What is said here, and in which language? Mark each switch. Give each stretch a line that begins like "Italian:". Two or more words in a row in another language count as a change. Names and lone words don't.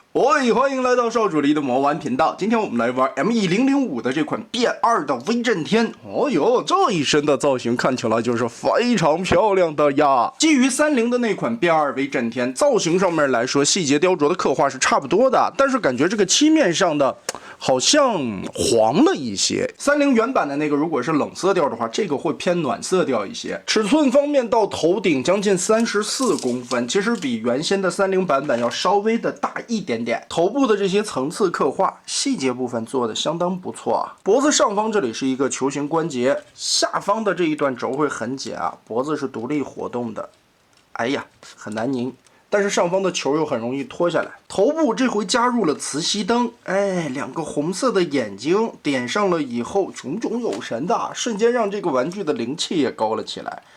Chinese: 歡迎來到少主離的魔玩頻道。今天我們來玩 ME005 的這款變2的威震天。哦喲，這一身的造型看起來就是非常漂亮的呀。基於30的那款變2威震天，造型上面來說，細節雕琢的刻畫是差不多的，但是感覺這個漆面上的好像黃了一些。30原版的那個如果是冷色調的話，這個會偏暖色調一些。尺寸方面到頭頂將近34公分，其實比原先的30版本要稍微的大一點點。頭部的這些層次刻畫細節部分做的相當不錯啊。脖子上方這裡是一個球形關節，下方的這一段軸會很緊啊，脖子是獨立活動的。哎呀，很難拧，但是上方的球又很容易脱下来。頭部這回加入了磁吸燈，哎，两個紅色的眼睛點上了以後，炯炯有神的，瞬间讓这個玩具的靈氣也高了起來。